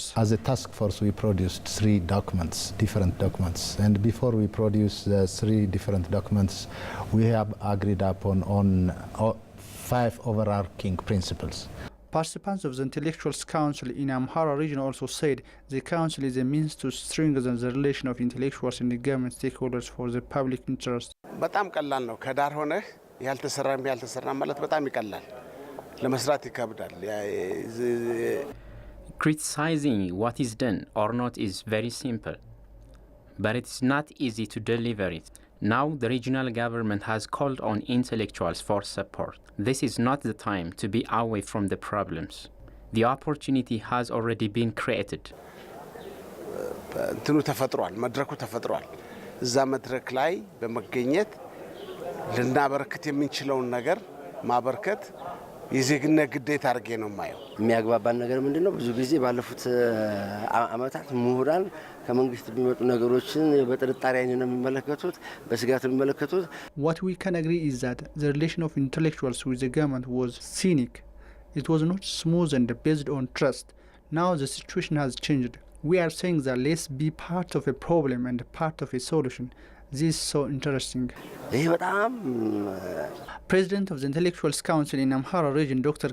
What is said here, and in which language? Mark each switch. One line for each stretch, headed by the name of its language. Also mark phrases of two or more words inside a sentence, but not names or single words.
English: As a task force, we produced 3 documents, different documents, and before we produce the 3 different documents, we have agreed upon on 5 overarching principles. Participants of the Intellectuals Council in Amehara region also said the council is a means to strengthen the relation of intellectuals and the government stakeholders for the public interest.
Amharic: በጣም ቀላል ነው። ከዳር ሆነ ያልተሰራ ማለት በጣም ይቀላል። ለመስራት ይከብዳል።
English: Criticizing what is done or not is very simple. but it's not easy to deliver it. Now the regional government has called on intellectuals for support. This is not the time to be away from the problems. The opportunity has already been created.
Amharic: እንትኑ ተፈጥሯል፣ መድረኩ ተፈጥሯል። እዛ መድረክ ላይ በመገኘት ልናበረከት የምንችለውን ነገር ማበርከት የዜግነት ግዴታ አድርጌ ነው የማየው። የሚያግባባን ነገር ምንድነው? ብዙ ጊዜ ባለፉት አመታት ምሁራን ከመንግስት የሚመጡ ነገሮችን በጥርጣሬ አይን ነው የሚመለከቱት፣ በስጋት የሚመለከቱት።
English: What we can agree is that the relation of intellectuals with the government was cynic. It was not smooth and based on trust. Now the situation has changed. We are saying that let's be part of a problem and part of a solution. This is so interesting. President of the Intellectuals Council in Amehara region, Dr.